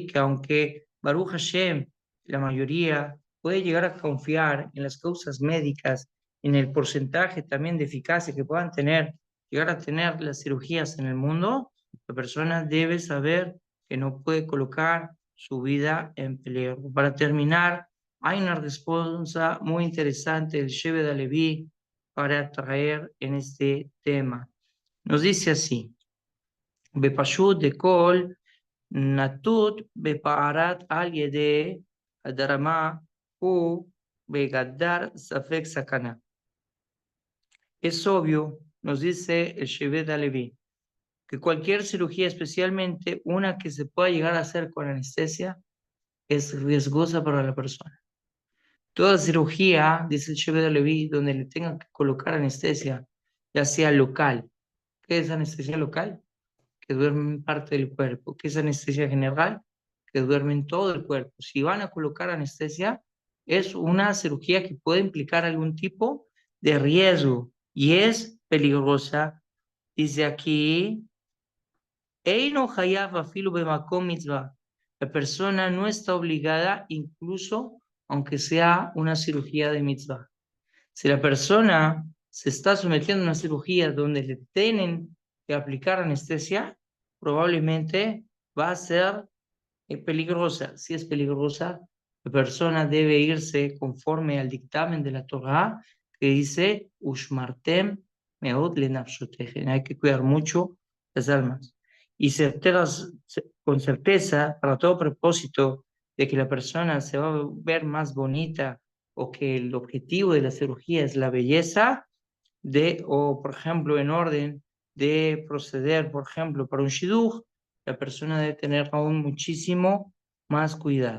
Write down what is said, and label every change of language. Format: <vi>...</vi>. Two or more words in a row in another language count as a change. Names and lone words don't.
<es>Que aunque</es> <he>ברוך השם,</he> <es>la mayoría, puede llegar a confiar en las causas médicas, en el porcentaje también de eficacia que puedan tener, llegar a tener las cirugías en el mundo, la persona debe saber que no puede colocar su vida en peligro. Para terminar, hay una respuesta muy interesante del Shevet Alevi para traer en este tema. Nos dice así,</es> <he>בפשטות דכל ניתוח בפרט על ידי הרדמה הוא בגדר ספק סכנה.</he> <es>Es obvio, nos dice el Shevet Alevi, que cualquier cirugía, especialmente una que se pueda llegar a hacer con anestesia, es riesgosa para la persona. Toda cirugía, dice el Shevet HaLevi, donde le tengan que colocar anestesia, ya sea local. ¿Qué es anestesia local? Que duerme en parte del cuerpo. ¿Qué es anestesia general? Que duerme en todo el cuerpo. Si van a colocar anestesia, es una cirugía que puede implicar algún tipo de riesgo y es peligrosa. Dice aquí,</es> <he>אינו חייב אפילו במקום מצוה.</he> <es>La persona no está obligada, incluso aunque sea una cirugía de mitzvah. Si la persona se está sometiendo a una cirugía donde le tienen que aplicar anestesia, probablemente va a ser peligrosa. Si es peligrosa, la persona debe irse conforme al dictamen de la Torá que dice,</es> <he>ושמרתם מאד לנפשתיכם.</he> <es>Hay que cuidar mucho las almas. Y con certeza, para todo propósito de que la persona se va a ver más bonita o que el objetivo de la cirugía es la belleza, o por ejemplo, en orden de proceder, por ejemplo, para un shidduch, la persona debe tener aún muchísimo más cuidado.</es>